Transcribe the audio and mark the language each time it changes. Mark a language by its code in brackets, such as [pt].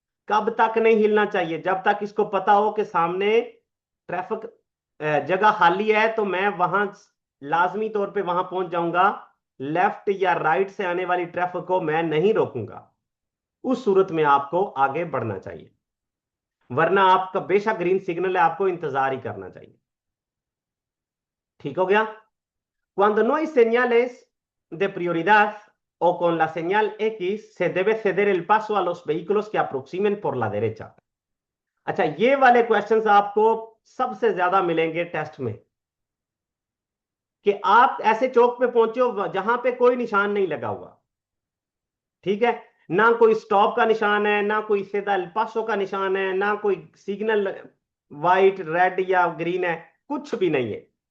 [hi] कब तक नहीं हिलना चाहिए? जब तक इसको पता हो कि सामने ट्रैफिक जगह खाली है, तो मैं वहां लाजमी तौर पे वहां पहुंच जाऊंगा। लेफ्ट या राइट से आने वाली ट्रैफिक को मैं नहीं रोकूंगा। उस सूरत में आपको आगे बढ़ना चाहिए, वरना आपका बेशक ग्रीन सिग्नल है, आपको इंतजार ही करना चाहिए। ठीक हो गया? [es] Cuando no hay señales de prioridad o con la señal X, se debe ceder el paso a los vehículos que aproximen por la derecha. [hi] अच्छा, ये वाले क्वेश्चंस आपको सबसे ज्यादा मिलेंगे टेस्ट में, कि आप ऐसे चौक पे पहुंचे हो जहां पे कोई निशान नहीं लगा हुआ। ठीक है, ना कोई स्टॉप का निशान है, ना कोई सीधा एल पासो का निशान है, ना कोई सिग्नल वाइट रेड या ग्रीन है, कुछ भी नहीं है।